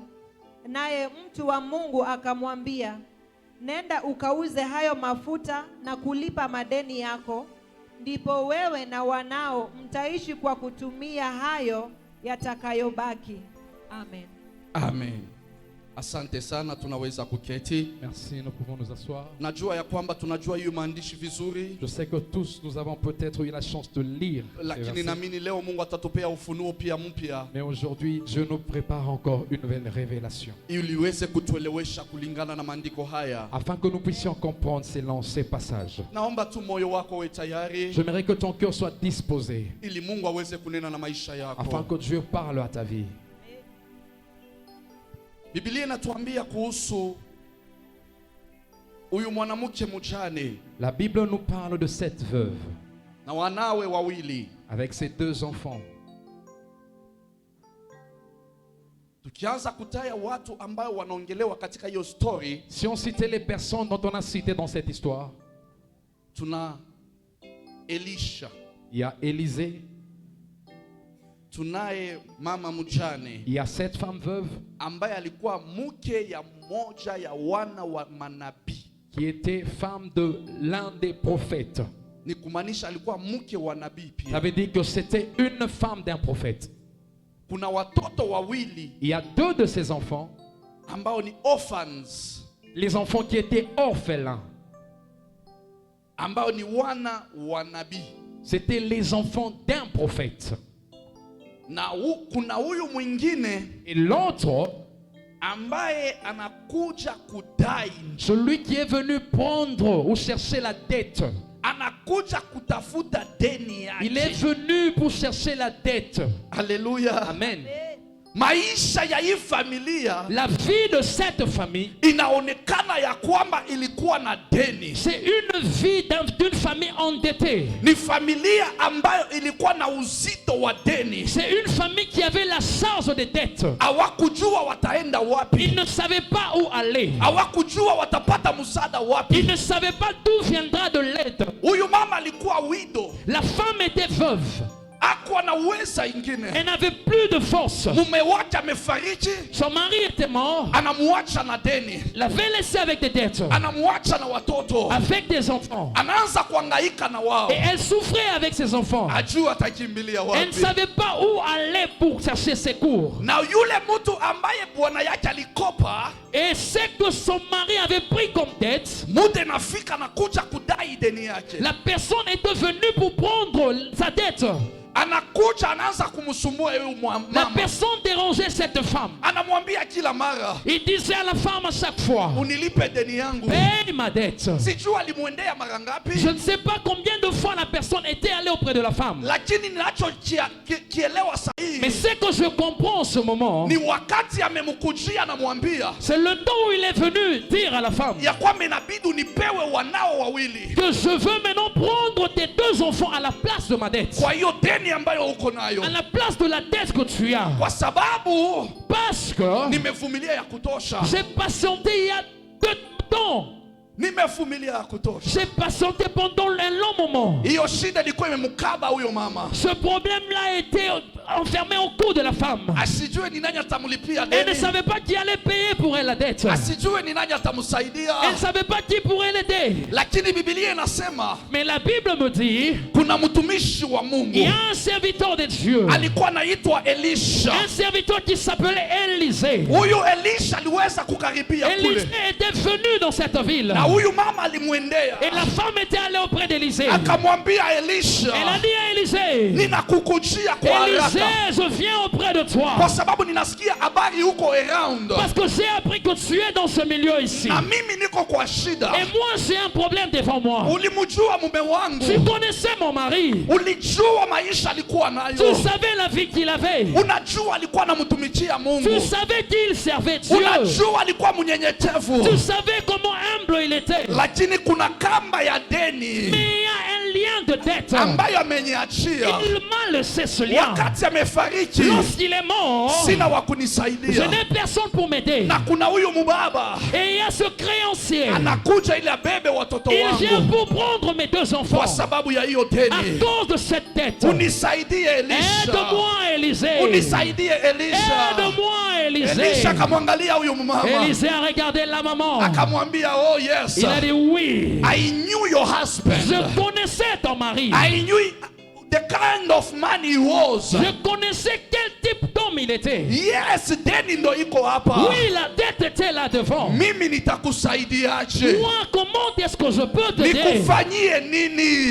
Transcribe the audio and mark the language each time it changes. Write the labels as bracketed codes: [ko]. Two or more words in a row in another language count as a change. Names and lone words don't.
[sw] Naye mtu wa Mungu akamwambia, nenda ukauze hayo mafuta na kulipa madeni yako, ndipo wewe na wanao mtaishi kwa kutumia hayo yatakayobaki. Amen. Amen. Asante sana, tunaweza kuketi. [fr] Merci, nous pouvons nous asseoir. [sw] Najua ya kwamba tunajua hiyo maandishi vizuri. [fr] Je sais que tous nous avons peut-être eu la chance de lire ces [sw] Lakini [fr] versets. [sw] naamini leo Mungu atatupea ufunuo pia mpya [fr] Mais aujourd'hui, Dieu nous prépare encore une nouvelle révélation, [sw] ili iweze kutuelewesha kulingana na maandiko haya. [fr] afin que nous puissions comprendre ces passages. [sw] Naomba tu moyo wako uwe tayari [fr] J'aimerais que ton cœur soit disposé, [sw] ili Mungu aweze kunena na maisha [fr] afin [sw] yako. [fr] que Dieu parle à ta vie. [sw] Biblia inatuambia kuhusu huyu mwanamke mjane [fr] La Bible nous parle de cette veuve [sw] na wanawe wawili. [fr] avec ses 2 enfants. [sw] Tukianza kutaya watu ambao wanaongelewa katika hiyo story, [fr] Si on citait les personnes dont on a cité dans cette histoire, [sw] tuna Elisha, [fr] il y a Élisée, [sw] tunaye mama mjane [fr] il y a cette femme veuve [sw] ambaye alikuwa mke ya mmoja ya wana wa manabii. [fr] qui était femme de l'un des prophètes. [sw] Ni kumaanisha alikuwa mke wa nabii [fr] Ça [sw] pia. [fr] veut dire que c'était une femme d'un prophète. [sw] Kuna watoto wawili [fr] Il y a 2 de ses enfants, [sw] ambao ni orphans, [fr] les enfants qui étaient orphelins. [sw] ambao ni wana wa nabii. [fr] C'était les enfants d'un prophète. [sw] Na kuna huyu mwingine [fr] Et l'autre, [sw] ambaye anakuja kudai, [fr] celui qui est venu prendre ou chercher la dette. [sw] anakuja kutafuta deni [fr] Il est [sw] yake. [fr] venu pour chercher la dette. [sw] Haleluya. Amen. Maisha ya hii familia [fr] La vie de cette famille, [sw] inaonekana ya kwamba ilikuwa na deni. [fr] c'est une vie d'une famille endettée. [sw] Ni familia ambayo ilikuwa na uzito wa deni. [fr] C'est une famille qui avait la charge des dettes. [sw] Hawakujua wataenda [fr] Ils [sw] wapi, [fr] ne savaient pas où aller. [sw] hawakujua watapata msaada [fr] Ils [sw] wapi. [fr] ne savaient pas d'où viendra de l'aide. [sw] Huyu mama alikuwa wido, [fr] La femme était veuve. [sw] hakuwa na uweza ingine. [fr] Elle n'avait plus de force. [sw] Mume wake amefariki, [fr] Son mari était mort. [sw] anamuacha na deni, [fr] L'avait laissé avec des dettes. [sw] anamuacha na watoto, [fr] Avec des enfants. [sw] anaanza kuhangaika na wao, [fr] Et elle souffrait avec ses enfants. [sw] ajua atakimbilia [fr] Elle ne [sw] wapi. [fr] savait pas où aller pour chercher secours. [sw] Na yule mtu ambaye bwana yake alikopa, [fr] Et c'est que son mari avait pris comme dette. [sw] muda nafika na kuja kudai deni yake, [fr] La personne était venue pour prendre sa dette. [sw] anakuja anaanza kumsumbua huyu [fr] La [sw] mama, [fr] personne dérangeait cette femme. [sw] anamwambia kila mara, [fr] Il disait à la femme à chaque fois, [sw] unilipe deni yangu. [fr] paye ma dette. [sw] Sijui alimwendea mara ngapi, [fr] Je ne sais pas combien de fois la personne était allée auprès de la femme. [sw] lakini ninachokielewa [fr] Mais [sw] sahihi [fr] ce que je comprends en ce moment, [sw] ni wakati amemkujia, anamwambia [fr] c'est le temps où il est venu dire à la femme [sw] ya kwamba inabidi unipewe wanao wawili [fr] que je veux maintenant prendre tes 2 enfants à la place de ma dette. [sw] kwa hiyo deni ambayo uko nayo, [fr] À la place de la dette que tu as. [sw] kwa sababu [fr] Parce que [sw] nimevumilia ya kutosha, [fr] j'ai patienté il y a 2 temps. [sw] nimevumilia ya kutosha. [fr] J'ai patienté pendant un long moment. [sw] Hiyo shida ilikuwa imemkaba huyo mama, [fr] Ce problème-là a été enfermé au cou de la femme. [sw] asijue ni nani atamlipia [fr] Elle ne [sw] deni, [fr] savait pas qui allait payer pour elle la dette. [sw] asijue ni nani atamsaidia. [fr] Elle ne savait pas qui pourrait l'aider. [sw] Lakini Biblia inasema [fr] Mais la Bible me dit, [sw] kuna mtumishi wa [fr] il [sw] Mungu [fr] y a un serviteur de Dieu. [sw] alikuwa anaitwa Elisha. [fr] Un serviteur qui s'appelait Élisée. [sw] Huyu Elisha aliweza kukaribia [fr] Élisée [sw] kule, [fr] était venu dans cette ville. [sw] na huyu mama alimwendea [fr] Et la femme était allée auprès d'Élisée. [sw] akamwambia [fr] Elle a [sw] Elisha, [fr] dit à Élisée, [sw] ninakukujia kwa [fr] Élisée, [sw] haraka [fr] je viens auprès de toi. [sw] kwa sababu ninasikia habari huko around, [fr] Parce que j'ai appris que tu es dans ce milieu ici. [sw] na mimi niko kwa shida. [fr] Et moi, j'ai un problème devant moi. [sw] Ulimjua mume [fr] Tu [sw] wangu, [fr] connaissais mon mari. [sw] ulijua maisha alikuwa [fr] Tu [sw] nayo, [fr] savais la vie qu'il avait. [sw] unajua alikuwa anamtumikia Mungu, [fr] Tu savais qu'il servait Dieu. [sw] unajua alikuwa mnyenyekevu, [fr] Tu savais comment humble il était. [sw] lakini kuna kamba ya deni [fr] Mais il y a un lien de dette. [sw] ambayo ameniachia [fr] Il m'a laissé ce lien. [sw] wakati amefariki. [fr] Lorsqu'il est mort, [sw] Sina wa [fr] je [sw] kunisaidia, [fr] n'ai personne pour m'aider. [sw] na kuna huyu mubaba [fr] Et il y a ce créancier. [sw] anakuja ili abebe watoto [fr] Il vient [sw] wangu [fr] pour prendre mes 2 enfants. [sw] kwa sababu ya hiyo [fr] À [sw] deni. [fr] cause de cette dette. [sw] Unisaidie Elisha, [fr] Aide-moi, Élisée. [sw] unisaidie Elisha. [fr] Aide-moi, Élisée. [sw] Elisha akamwangalia huyu mama [fr] Élisée a regardé la maman. [sw] akamwambia, [en] oh yes, [fr] Il a dit oui. [en] I knew your husband. [fr] Je connaissais ton mari. [en] I knew the kind of man he was. [fr] Je connaissais quel type d'homme il était. [sw] Yes, deni ndo iko hapa. [fr] Oui, la dette était là devant. [sw] Mimi nitakusaidiaje? [fr] Moi, comment est-ce que je peux t'aider? [sw] Nikufanyie nini?